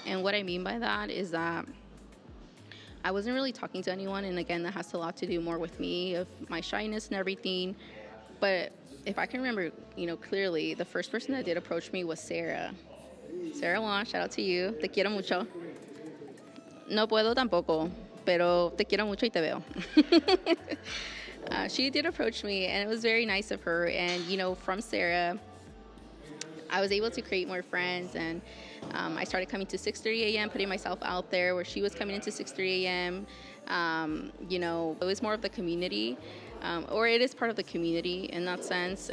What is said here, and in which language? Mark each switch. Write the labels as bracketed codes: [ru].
[en] And what I mean by that is that I wasn't really talking to anyone, and again, that has a lot to do more with me, of my shyness and everything. But if I can remember, clearly, the first person that did approach me was Sarah. Sarah Juan, shout out to you. [es] Te quiero mucho. No puedo tampoco, pero te quiero mucho y te veo. [en] She did approach me, and it was very nice of her. And, from Sarah, I was able to create more friends, and I started coming to 6:30 a.m., putting myself out there, where she was coming into 6:30 a.m. It was more of the community, or it is part of the community in that sense.